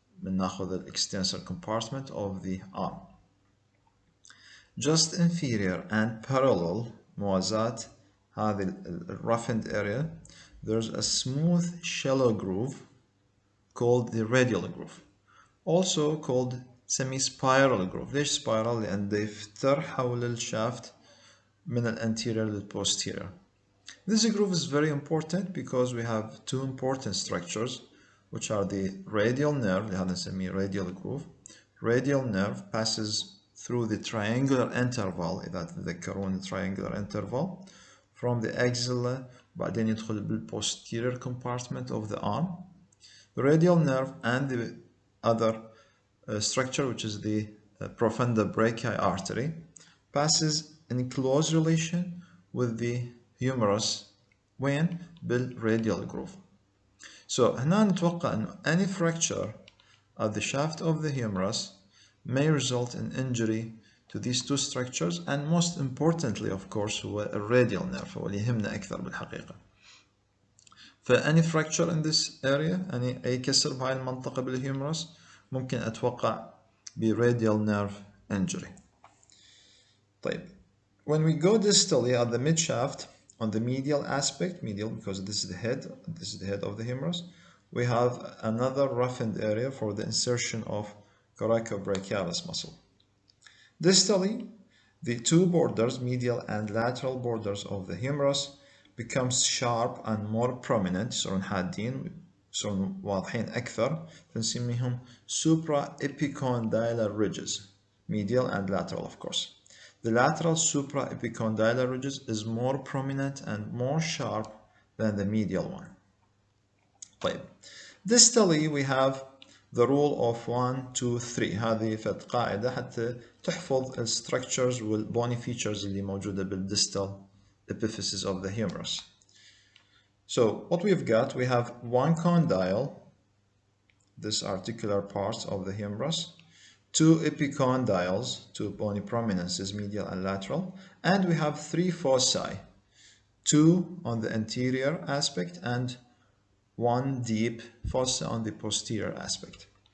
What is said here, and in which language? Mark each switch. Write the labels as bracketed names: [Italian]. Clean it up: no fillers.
[Arabic] بناخذ [English] الextensor compartment of the arm. Just inferior and parallel [Arabic] موازات هذه [English] roughened area there's a smooth shallow groove called the radial groove, also called semi-spiral groove. [Arabic] ليش spiral؟ لأن يفتر حول الشافت من الانterior للposterior. [English] This groove is very important because we have two important structures, which are the radial nerve, [Arabic] اللي هذا نسميه [English] radial groove. Radial nerve passes through the triangular interval، [Arabic] إذا تتذكرون [English] triangular interval, from the axilla [Arabic] بعدين يدخل [English] بالposterior compartment of the arm. The radial nerve and the other structure, which is the profunda brachii artery, passes in close relation with the humerus [Arabic] وين؟ [English] بالradial groove. So [Arabic] هنا نتوقع أنه [English] any fracture of the shaft of the humerus may result in injury to these two structures, and most importantly of course هو الradial nerve [Arabic] هو اللي يهمنا أكثر بالحقيقة. فأني [English] fracture in this area، [Arabic] أي كسر بهاي المنطقة بالهيومرس، ممكن أتوقع برadial nerve injury. [English] طيب, when we go distally at the mid shaft, on the medial aspect, medial because this is the head of the humerus, we have another roughened area for the insertion of coracobrachialis muscle. Distally, the two borders, medial and lateral borders of the humerus, becomes sharp and more prominent، [Arabic] يصيرون حادين، يصيرون واضحين أكثر، فنسميهم [English] supra-epicondylar ridges, medial and lateral of course. The lateral supra-epicondylar ridges is more prominent and more sharp than the medial one. طيب, distally we have the rule of 1, 2, 3. [Arabic] هذه فد قاعدة حتى تحفظ ال structures وال bony features اللي موجودة بالdistal epiphysis of the humerus. [English] So what we've got, we have one condyle, this articular part of the humerus, two epicondyles, two bony prominences, medial and lateral, and we have three fossae, two on the anterior aspect and one deep fossa on the posterior aspect.